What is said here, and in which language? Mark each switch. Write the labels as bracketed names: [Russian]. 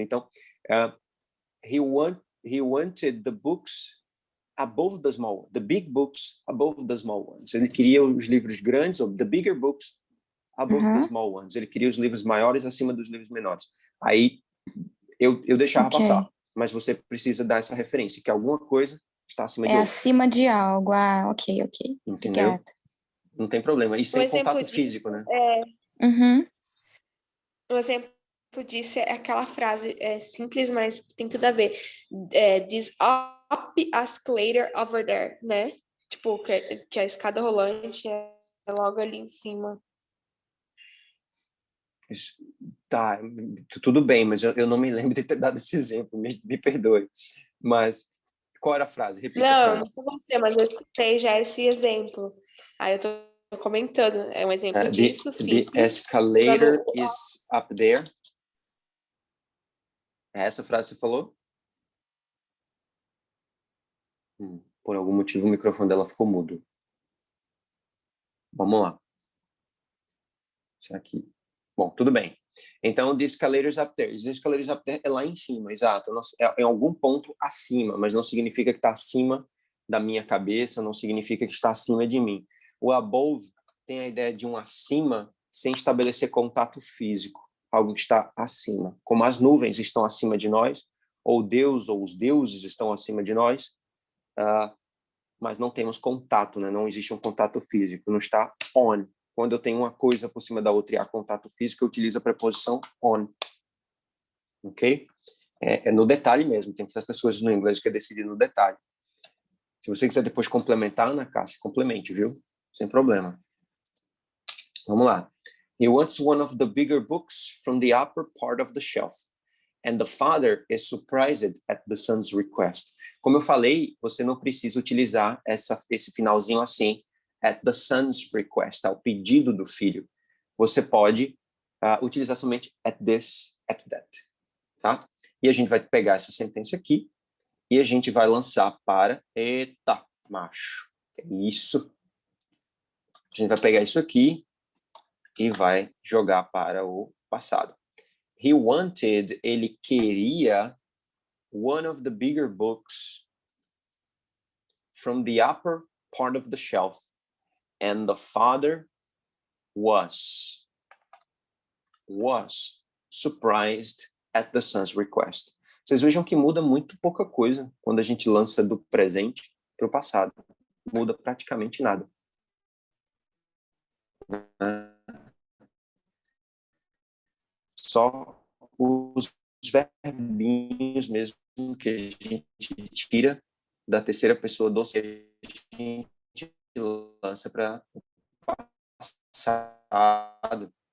[English] Então, he wanted the books above the small, the big books above the small ones. [Portuguese] Ele queria os livros grandes, ou [English] the bigger books above the small ones. [Portuguese] Ele queria os livros maiores acima dos livros menores. Aí eu deixava passar, mas você precisa dar essa referência, que alguma coisa está acima de outra. Acima de algo. Ok. Entendeu? Obrigada. Não tem problema. E sem contato físico, né? Um exemplo disso é aquela frase simples, mas tem tudo a ver. [English] This up escalator over there, né? [Portuguese] Tipo, que a escada rolante é logo ali em cima. Tá, tudo bem, mas eu não me lembro de ter dado esse exemplo, me perdoe. Mas qual era a frase? Repita a frase. Não foi você, mas eu escutei já esse exemplo. Aí eu tô comentando, é um exemplo disso, simples. [English] The escalator is up there. [Portuguese] Essa frase você falou? Por algum motivo o microfone dela ficou mudo. Vamos lá. Será que... Bom, tudo bem. Então, [English] the escalators up there. The escalators up there [Portuguese] é lá em cima, exato. É em algum ponto acima, mas não significa que está acima da minha cabeça, não significa que está acima de mim. O above tem a ideia de um acima sem estabelecer contato físico, algo que está acima. Como as nuvens estão acima de nós, ou Deus ou os deuses estão acima de nós, mas não temos contato, né? Não existe um contato físico, não está on. Quando eu tenho uma coisa por cima da outra e há contato físico, eu utilizo a preposição on. Ok? É no detalhe mesmo. Tem essas coisas no inglês que é decidir no detalhe. Se você quiser depois complementar, Ana Cássia, complemente, viu? Sem problema. Vamos lá. [English] He wants one of the bigger books from the upper part of the shelf. And the father is surprised at the son's request. [Portuguese] Como eu falei, você não precisa utilizar esse finalzinho assim, [English] at the son's request, [Portuguese] ao pedido do filho. Você pode utilizar somente [English] at this, at that, [Portuguese] tá? E a gente vai pegar essa sentença aqui e a gente vai lançar para... Eita, macho. É isso. A gente vai pegar isso aqui e vai jogar para o passado. [English] He wanted, [Portuguese] ele queria [English] one of the bigger books from the upper part of the shelf. And the father was surprised at the son's request. [Portuguese] Vocês vejam que muda muito pouca coisa quando a gente lança do presente para o passado. Muda praticamente nada. Só os verbinhos mesmo que a gente tira da terceira pessoa do que a gente lança para o passado.